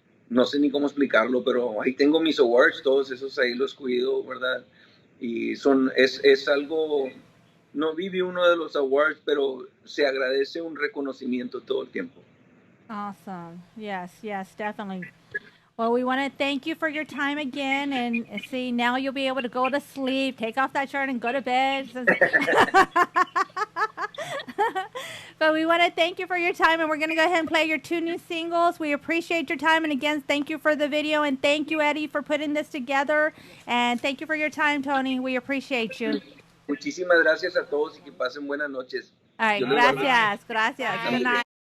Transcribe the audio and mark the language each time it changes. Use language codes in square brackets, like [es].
[es] No sé ni cómo explicarlo, pero ahí tengo mis awards, todos esos ahí los cuido, ¿verdad? Y es algo, no viví uno de los awards, pero se agradece un reconocimiento todo el tiempo. [en] Awesome. Yes, yes, definitely. Well, we want to thank you for your time again. And see, now you'll be able to go to sleep, take off that shirt, and go to bed. But we want to thank you for your time. And we're going to go ahead and play your two new singles. We appreciate your time. And again, thank you for the video. And thank you, Eddie, for putting this together. And thank you for your time, Tony. We appreciate you. [es] Muchísimas gracias a todos y que pasen buenas noches. [en] All right. [es] Dios les guarde. Gracias. Gracias. [en] Good night.